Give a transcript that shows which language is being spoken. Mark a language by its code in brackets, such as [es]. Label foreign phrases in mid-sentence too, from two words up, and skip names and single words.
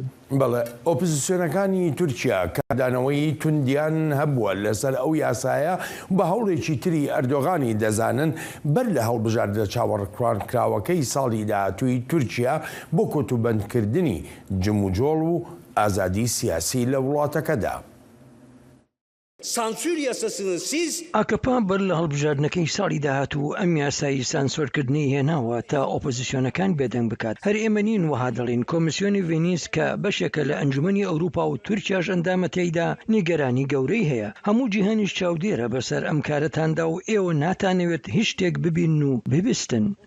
[ckb] بەڵێ ئۆپۆزیسیۆنەکانی تورکیا کادانەوەی توندیان هەبووە لەسەر ئەو یاسایە بە هەوڵێکی تری ئەردۆغانی دەزانن بەر لە هەڵبژاردە چاوەڕکراوەکەی ساڵی داهاتووی تورکیا بۆ کۆتوبەندکردنی جموجۆڵ و ئازادی سیاسی لە وڵاتەکەدا. [tr] Sansür yasasını siz [ckb] AKP بەر لە هەڵبژاردنەکەی ساڵی داهاتوو ئەم یاسایی سانسۆرکردنی هێناوە تا ئۆپۆزیسیۆنەکان بێدەنگ بکات هەر ئێمە نین وها دەڵێن کۆمیسیۆنی ڤێنیس کە بەشێکە لە ئەنجومەنی ئەوروپا و تورکیاش ئەندامە تێیدا نیگەرانی گەورەی هەیە هەموو جیهانیش چاودێرە بەسەر ئەم کارەتاندا و ئێوە ناتانەوێت هیچ شتێک ببین و ببیستن.